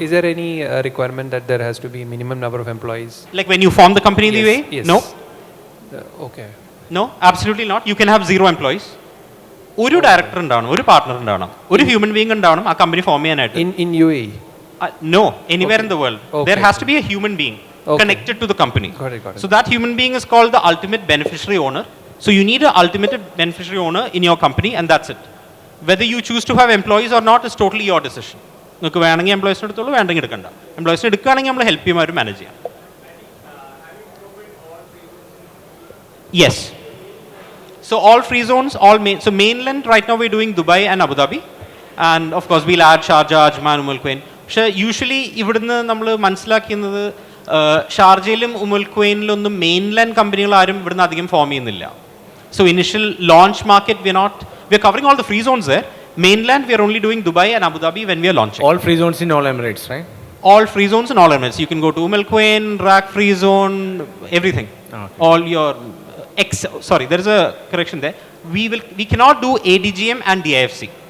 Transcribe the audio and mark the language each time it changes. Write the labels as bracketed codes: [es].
[en] Is there any requirement that there has to be minimum number of employees? Like when you form the company in the UAE? Yes. No. Okay. No, absolutely not. You can have 0 employees. [ml] ഒരു director ഉണ്ടാവണം, ഒരു partner ഉണ്ടാവണം, ഒരു human being ഉണ്ടാവണം ആ company form ചെയ്യാനായിട്ട്. [en] In UAE? No, anywhere in the world. There has to be a human being connected to the company. Got it. So that human being is called the ultimate beneficiary owner. So you need an ultimate beneficiary owner in your company and that's it. Whether you choose to have employees or not is totally your decision. [ml] നിങ്ങൾക്ക് വേണമെങ്കിൽ എംപ്ലോയീസിന് എടുത്തോളൂ, വേണ്ടെങ്കിൽ എടുക്കണ്ട. എംപ്ലോയീസിന് എടുക്കുകയാണെങ്കിൽ നമ്മൾ help ചെയ്യുമ്പോൾ അവർ manage ചെയ്യാം. [en] Yes. So all free zones, so mainland right now we're doing Dubai and Abu Dhabi and of course we'll add Sharjah, Ajman, Quain. [ml] പക്ഷേ യൂഷ്വലി ഇവിടുന്ന് നമ്മൾ മനസ്സിലാക്കുന്നത് ഷാർജയിലും Quainലൊന്നും മെയിൻലാൻഡ് കമ്പനികൾ ആരും ഇവിടുന്ന് അധികം ഫോം ചെയ്യുന്നില്ല. [en] So initial launch market we're covering all the free zones there. Mainland we are only doing Dubai and Abu Dhabi when we are launching. All free zones in all Emirates, right? All free zones in all Emirates. You can go to Quain, RAC free zone, everything. Okay. All your sorry, there is a correction there. We cannot do ADGM and DIFC.